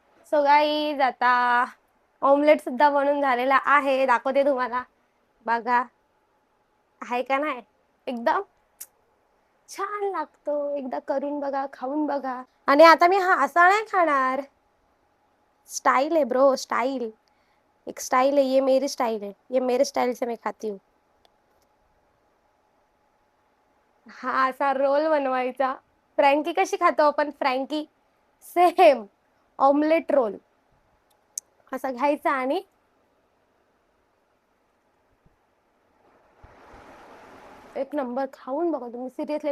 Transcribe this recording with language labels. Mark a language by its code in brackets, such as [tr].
[mr] So guys आता omelette सुद्धा बनून झालेला आहे. दाखवते तुम्हाला. बघा आहे का नाही एकदम छान लागतो. एकदा करून बघा, खाऊन बघा. आणि आता मी हा असा नाही खाणार. [hi] स्टाइल है ब्रो, स्टाइल. एक स्टाइल है, ये मेरी स्टाइल है, ये मेरे स्टाइल से मैं खाती हूँ. [mr] हा असा रोल बनवायचा. फ्रँकी कशी खातो आपण, फ्रँकी सेम ऑमलेट रोल असा घ्यायचा आणि एक नंबर खाऊन बघा तुम्ही सिरियसली.